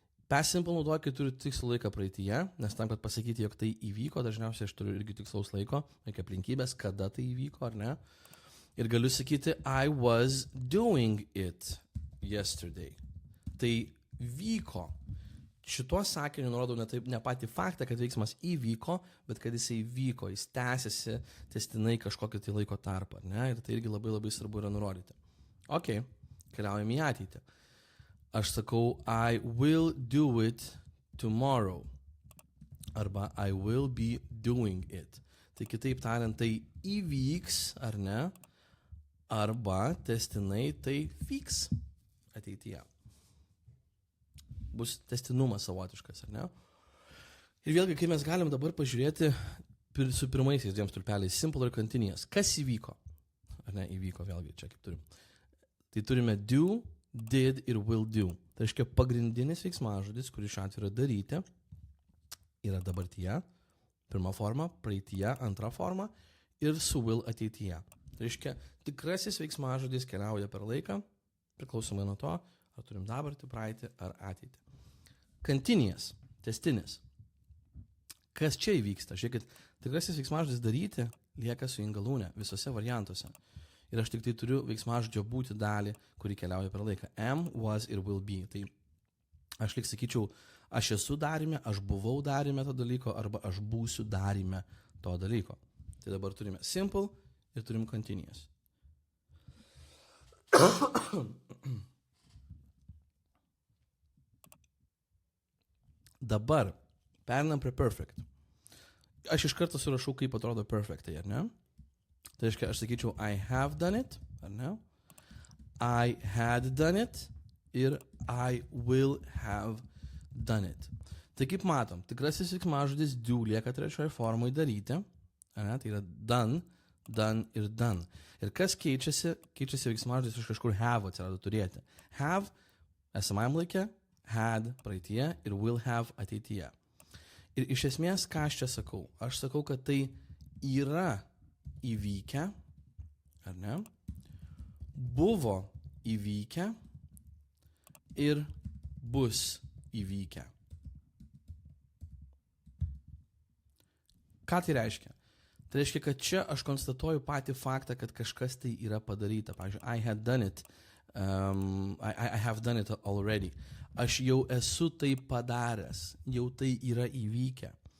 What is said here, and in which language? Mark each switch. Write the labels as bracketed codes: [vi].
[lt] Past simple naudoju, kai turiu tikslų laiką praeityje, nes tam, kad pasakyti, jog tai įvyko, dažniausiai aš turiu irgi tikslaus laiko, reikia aplinkybės, kada tai įvyko, ar ne? Ir galiu sakyti, I was doing it yesterday. Tai vyko. Šituo sakiniu nurodau ne patį faktą, kad veiksmas įvyko, bet kad jisai vyko, jis tęsiasi testinai kažkokį tai laiko tarpą, ne? Ir tai irgi labai svarbu yra nurodyti. Ok, keliaujame į ateitį. Aš sakau, I will do it tomorrow. Arba I will be doing it. Tai kitaip tariant, tai įvyks, ar ne? Arba testinai tai vyks ateityje. Bus testinumas savotiškas, ar ne? Ir vėlgi, kai mes galim dabar pažiūrėti su pirmaisiais dviem stulpeliais, simple ir continuous. Kas įvyko? Ar ne, įvyko vėlgi, čia kaip turim. Tai turime do, did ir will do. Tai reiškia pagrindinis veiksmažodis, kuris šiuo atveju yra daryti, yra dabartyje, pirma forma, praeityje, antra forma ir su will ateityje. Tai reiškia, tikrasis veiksmažodis keliauja per laiką, priklausomai nuo to, ar turim dabartį, praeitį ar ateitį. Continuous, tęstinis. Kas čia įvyksta? Žiūrėkit, tikrasis veiksmažodis daryti lieka su ingalūne visose variantuose. Ir aš tik tai turiu veiksmažodžio būti dalį, kuri keliauja per laiką. Am, was ir will be. Tai aš lyg sakyčiau, aš esu darime, aš buvau darime to dalyko, arba aš būsiu darime to dalyko. Tai dabar turime simple ir turim continuous. Dabar perinam prie perfect. Aš iš karto surašau, kaip atrodo perfectai, ar ne? Tai reiškia, aš sakyčiau, I have done it, ar ne? [en] I had done it ir I will have done it. [lt] Tai kaip matom, tikrasis veiksmažodis do lieka trečioje formoje daryti, ar ne? Tai yra done, done ir done. Ir kas keičiasi? Keičiasi veiksmažodis iš kažkur have atsirado turėti. Have esamajam laike, had praeityje ir will have ateityje. Ir iš esmės, ką aš čia sakau? Aš sakau, kad tai yra įvykę, ar ne? Buvo įvykę ir bus įvykę. Ką tai reiškia? Tai reiškia, kad čia aš konstatuoju patį faktą, kad kažkas tai yra padaryta. [en] Pavyzdžiui, I had done it, I have done it already. [lt] Aš jau esu tai padaręs, jau tai yra įvykę.